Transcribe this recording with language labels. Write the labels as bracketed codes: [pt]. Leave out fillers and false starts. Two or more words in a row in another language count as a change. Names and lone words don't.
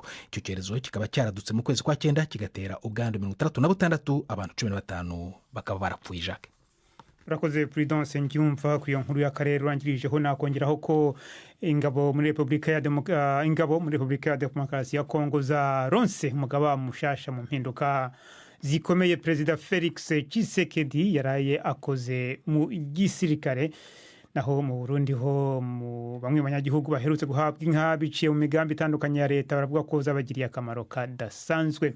[rn] Icyo cyorezo kikaba cyaradutse mu kwezi kwa 9 kigatera ubwandu 36, abantu 15 bakaba barapfuye. Jacques, urakoze Prudence Ngiyumva ku iyo nkuru y'akarere urangirijeho. Nakongeraho ko ingabo muri Repubulika ya Demokarasi ya Kongo zaronse umugaba mushasha mu mpinduka zikomeye Perezida Felix Tshisekedi yaraye akoze mu gisirikare. Naho mu Burundi ho bamwe mu banyagihugu baherutse guhabwa inka biciye mu migambi itandukanye ya leta baravuga ko zabagiriye akamaro kadasanzwe.